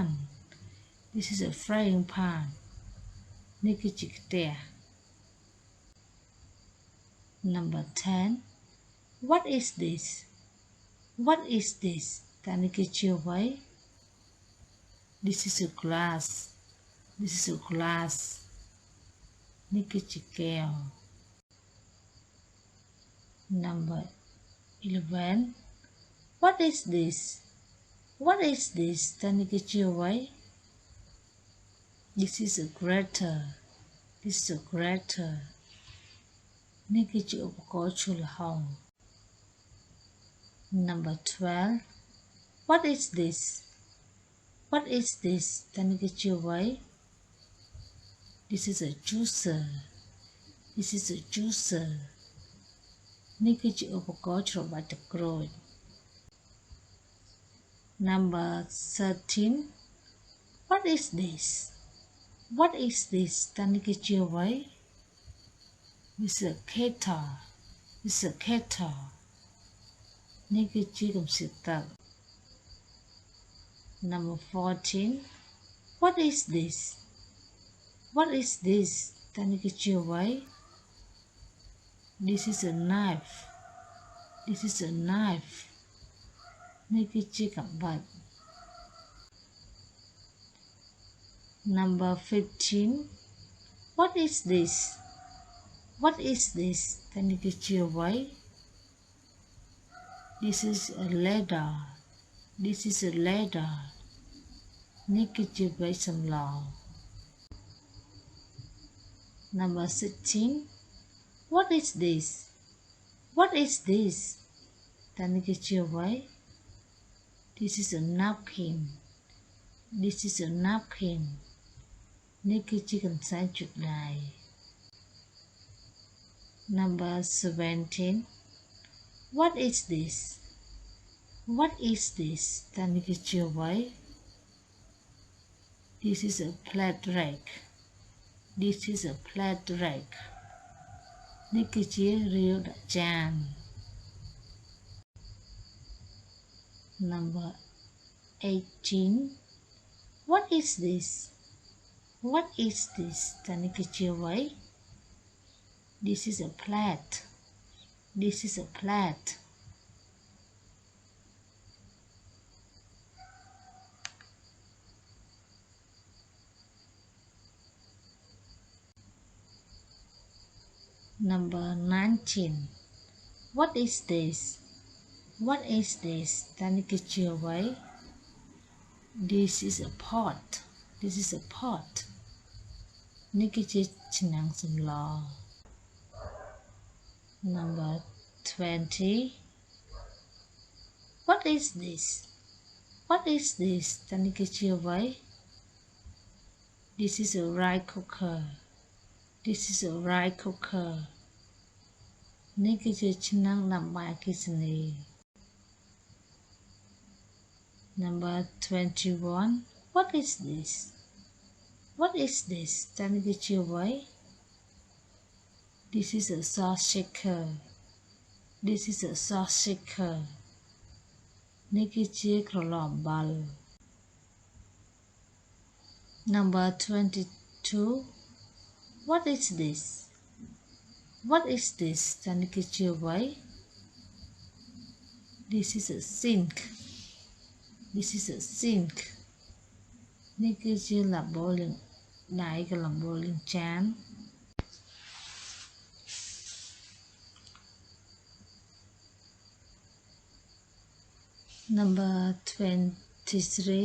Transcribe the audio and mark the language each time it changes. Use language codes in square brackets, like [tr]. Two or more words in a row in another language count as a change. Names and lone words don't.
[en] This is a frying pan. [km] នេះគឺជាខ្ទះ [en] Number 10 What is this? What is this? [km] តើនេះគឺជាអ្វី [en] This is a glass. This is a glass. [km] នេះគឺជាកែវ [en] Number 11 What is this? What is this? [km] តើនេះគឺជាអ្វី [en] This is a grater. This is a grater. [km] នេះគឺជាឧបករណ៍ឈូសល្ហុង [en] Number 12 What is this? What is this? [km] តើនេះគឺជាអ្វី [en] This is a juicer. This is a juicer. [km] នេះគឺជាឧបករណ៍ច្របាច់ទឹកក្រូច [en] Number 13 What is this? What is this? [km] តើនេះគឺជាអ្វី [en] This is a kettle. This is a kettle. [km] នេះគឺជាកំសៀតទឹក [en] Number 14 What is this? What is this? [km] តើនេះគឺជាអ្វី [en] This is a knife. This is a knife. [km] នេះគឺជាកាំបិត [en] Number 15 What is this? What is this? [km] តើនេះគឺជាអ្វី [en] This is a ladder. This is a ladder. [km] នេះគឺជាវែកសម្ល [en] Number 16 What is this? What is this? [km] តើនេះគឺជាអ្វី [en] This is a napkin. This is a napkin. [km] នេះគឺជាកន្សែងជូតដៃ [en] Number 17 What is this? What is this? [km] តើនេះគឺជាអ្វី [en] This is a plate rack. This is a plate rack. [km] នេះគឺជារាវដាក់ចាន Number 18. [en] What is this? What is this? [km] តើនេះគឺជាអ្វី [en] This is a plate. This is a plate. Number 19. What is this? What is this? [km] តើនេះគឺជាអ្វី [en] This is a pot. This is a pot. [km] នេះគឺជាឆ្នាំងសម្ល Number 20. [en] What is this? What is this? [km] តើនេះគឺជាអ្វី [en] This is a rice cooker. This is a rice cooker. [km] នេះគឺជាឆ្នាំងដាំបាយអគ្គិសនី Number 21. [en] What is this? What is this? [km] តើនេះគឺជាអ្វី [en] This is a sauce shaker. This is a sauce shaker. [km] នេះគឺជាក្រឡអំបិល Number 22. [en] What is this? What is this? [km] តើនេះគឺជាអ្វី [en] This is a sink. This is a sink. [km] នេះគឺជាឡាបូលាងដៃកន្លំបូលាងចាន Number 23.